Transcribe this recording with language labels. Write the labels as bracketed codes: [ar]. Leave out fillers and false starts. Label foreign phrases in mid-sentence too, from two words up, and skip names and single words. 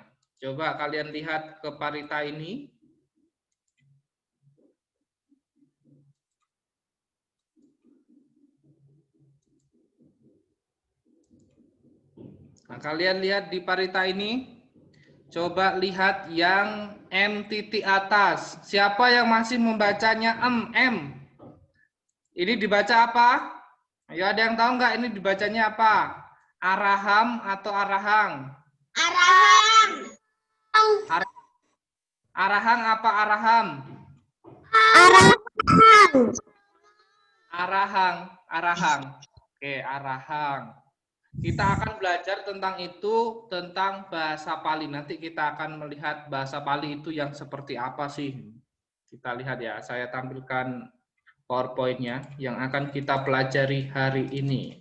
[id] Coba kalian lihat ke parita ini. Nah, kalian lihat di parita ini. Coba lihat yang M titik atas. Siapa yang masih membacanya M? Ini dibaca apa? Ayo, ada yang tahu nggak ini dibacanya apa? Araham atau arahang? Arahang. Arahang apa araham? Arahang. Oke, arahang. Kita akan belajar tentang itu, tentang bahasa Pali. Nanti kita akan melihat bahasa Pali itu yang seperti apa sih. Kita lihat ya, saya tampilkan PowerPoint-nya yang akan kita pelajari hari ini.